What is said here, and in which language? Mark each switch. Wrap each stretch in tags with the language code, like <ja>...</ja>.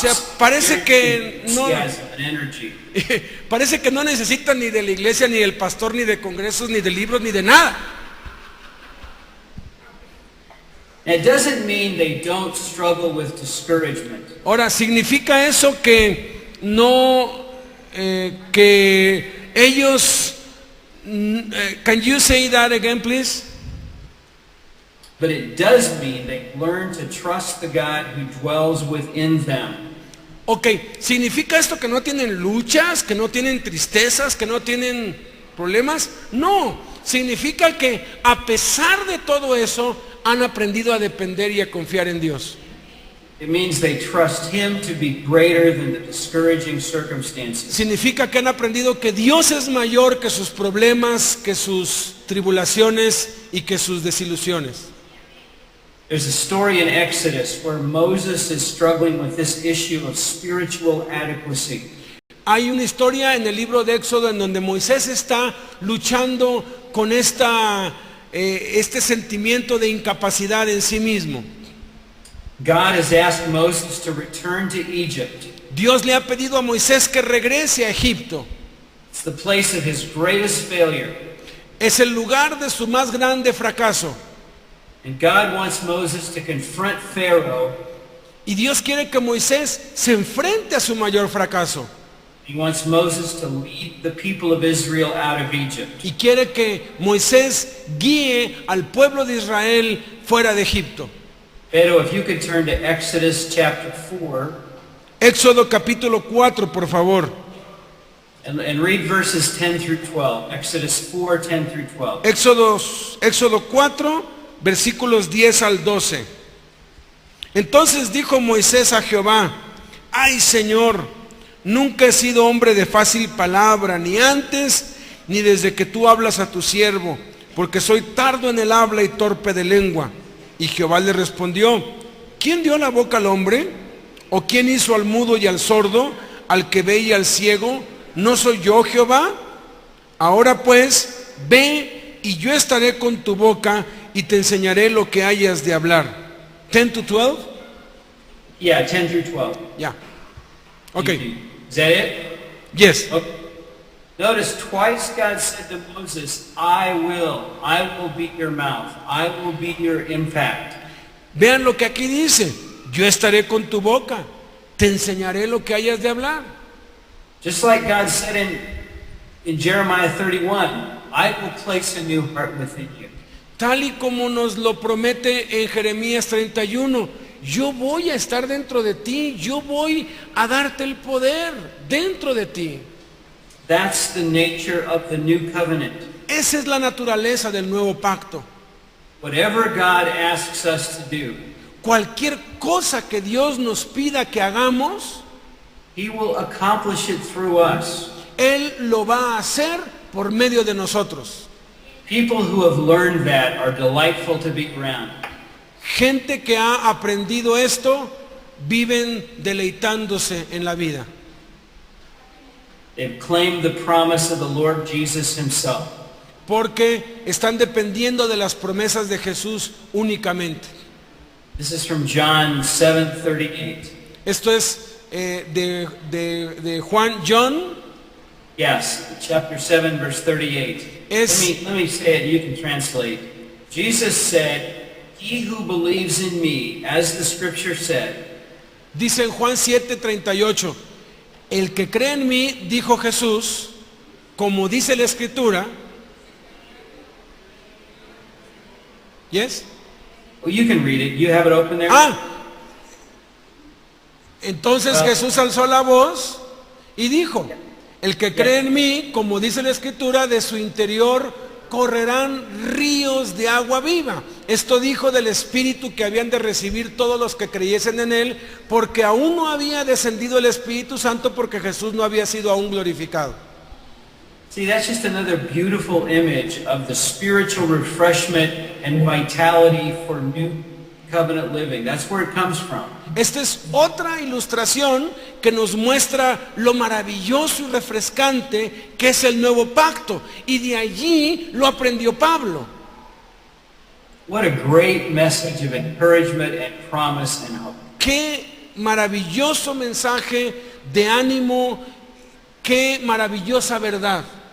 <es>O sea, parece que no-</es> <en>Enthusiasm and energy.</en> <es>Parece que no necesitan ni de la iglesia, ni del pastor, ni de congresos, ni de libros, ni de nada.</es> <en>And it doesn't mean they don't struggle with discouragement.</en> <es>Ahora, ¿significa eso que no, que ellos,</es> <en>can you say that again, please? But it does mean they learn to trust the God who dwells within them.</en> <es>Ok, ¿significa esto que no tienen luchas, que no tienen tristezas, que no tienen problemas? No, significa que a pesar de todo eso, han aprendido a depender y a confiar en Dios.</es> <en>It means they trust Him to be greater than the discouraging circumstances.</en> <es>Significa que han aprendido que Dios es mayor que sus problemas, que sus tribulaciones y que sus desilusiones.</es> <en>There's a story in Exodus where Moses is struggling with this issue of spiritual adequacy.</en> <es>Hay una historia en el libro de Éxodo en donde Moisés está luchando con este sentimiento de incapacidad en sí mismo.</es> <en>God has asked Moses to return to Egypt.</en> <es>Dios le ha pedido a Moisés que regrese a Egipto.</es> <en>It's the place of his greatest failure.</en> <es>Es el lugar de su más grande fracaso.</es> <en>And God wants Moses to confront Pharaoh.</en> <es>Y Dios quiere que Moisés se enfrente a su mayor fracaso.</es> <en>He wants Moses to lead the people of Israel out of Egypt.</en> <es>Y quiere que Moisés guíe al pueblo de Israel fuera de Egipto. Pero</es> <en>if you could turn to Exodus chapter 4</en> <es>Éxodo capítulo 4, por favor.</es> <en>and read verses 10 through 12. Exodus 4, 10 through 12.</en> <es>Éxodo 4, versículos 10 al 12. Entonces dijo Moisés a Jehová: ay, Señor, nunca he sido hombre de fácil palabra, ni antes ni desde que tú hablas a tu siervo, porque soy tardo en el habla y torpe de lengua. Y Jehová le respondió: ¿quién dio la boca al hombre? ¿O quién hizo al mudo y al sordo, al que ve y al ciego? ¿No soy yo, Jehová? Ahora pues, ve y yo estaré con tu boca y te enseñaré lo que hayas de hablar.</es> <en>10 to 12? Yeah, 10 through 12. Yeah. Okay. Is that it? Yes. Okay. Notice twice God said to Moses, I will be your mouth. I will be your impact.</en> <es>Vean lo que aquí dice: yo estaré con tu boca, te enseñaré lo que hayas de hablar.</es> <en>Just like God said in Jeremiah 31, I will place a new heart within you.</en> <es>Tal y como nos lo promete en Jeremías 31, yo voy a estar dentro de ti, yo voy a darte el poder dentro de ti.</es> <en>That's the nature of the new covenant.</en> <es>Esa es la naturaleza del nuevo pacto.</es> <en>Whatever God asks us to do,</en> <es>Cualquier cosa que Dios nos pida que hagamos,</es> <en>He will accomplish it through us.</en> <es>Él lo va a hacer por medio de nosotros.</es> <en>People who have learned that are delightful to be around.</en> <es>Gente que ha aprendido esto, viven deleitándose en la vida.</es> <en>They've claimed the promise of the Lord Jesus Himself.</en> <es>Porque están dependiendo de las promesas de Jesús únicamente.</es> <en>This is from John 7:38.</en> <es>Esto es de Juan, John.</es> <en>Yes, chapter 7, verse 38. Let me say it, you can translate. Jesus said, "He who believes in me, as the scripture said."</en> <es>Dice en Juan 7:38, el que cree en mí, dijo Jesús, como dice la Escritura.</es> <en>Yes? Well, you can read it. You have it open there?</en> <es>Entonces Jesús alzó la voz y dijo, el que cree en mí, como dice la Escritura, de su interior correrán ríos de agua viva. Esto dijo del Espíritu que habían de recibir todos los que creyesen en él, porque aún no había descendido el Espíritu Santo, porque Jesús no había sido aún glorificado.</es> <en>See, that's just another beautiful image of the spiritual refreshment and vitality for new covenant living. That's where it comes from.</en> <es>Esta es otra ilustración que nos muestra lo maravilloso y refrescante que es el nuevo pacto. Y de allí lo aprendió Pablo.</es> <en>What a great message of encouragement and promise and hope.</en> <es>Qué maravilloso mensaje de ánimo, qué maravillosa verdad.</es>